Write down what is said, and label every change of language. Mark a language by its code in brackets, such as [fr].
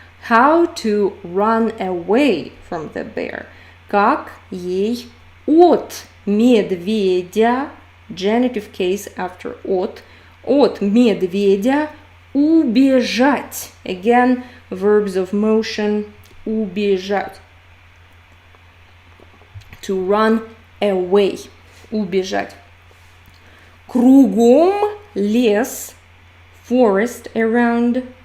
[en] How to run away from the bear. [ru] Как ей от медведя, [en] genitive case after [ru] от медведя убежать. [en] Again, verbs of motion, убежать. To run away, убежать. [ru] Кругом лес, [en] forest around.